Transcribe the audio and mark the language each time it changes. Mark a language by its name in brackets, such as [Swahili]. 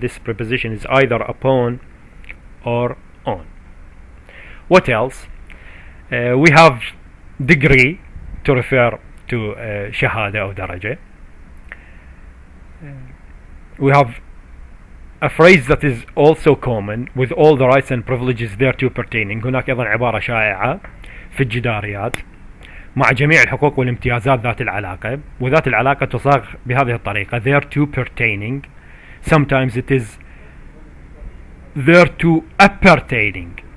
[English] This preposition is either upon or on. What else? We have degree to refer to shahada or daraja. We have a phrase that is also common with all the rights and privileges thereto pertaining. [Arabic] هناك أيضا عبارة شائعة في الجداريات مع جميع الحقوق والامتيازات ذات العلاقة، وذات العلاقة تصاغ بهذه الطريقة [English] thereto pertaining. Sometimes it is thereto appertaining.